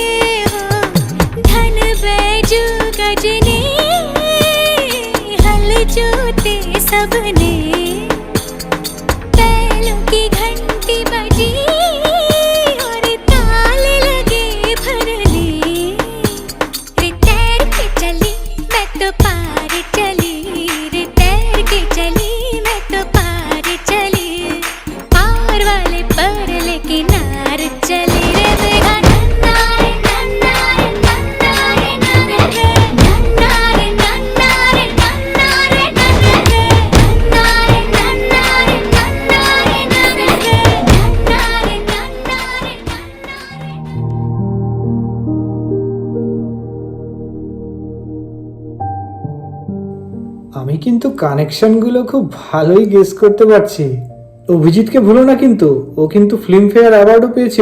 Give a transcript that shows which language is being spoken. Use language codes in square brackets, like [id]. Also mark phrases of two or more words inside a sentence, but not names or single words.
[hi] धन बैजू गजने हल जोते सबने, बैलों की घंटी बजी और ताल लगे भरने। रे तैर के चली मैं तो पार चली, रे तैर के चली मैं तो पार चली। पार वाले पर लेके नार चली रे मेघा। नन्ना रे नन्ना रे नन्ना रे नन्ना रे नन्ना रे नन्ना रे नन्ना रे नन्ना रे नन्ना रे नन्ना रे नन्ना रे नन्ना रे नन्ना रे नन्ना रे। [bn] আমি কিন্তু কানেকশনগুলো খুব ভালোই গেস করতে পারছি। অভিজিৎকে ভুলো না কিন্তু, ও কিন্তু ফিল্মফেয়ার অ্যাওয়ার্ডও পেয়েছিল।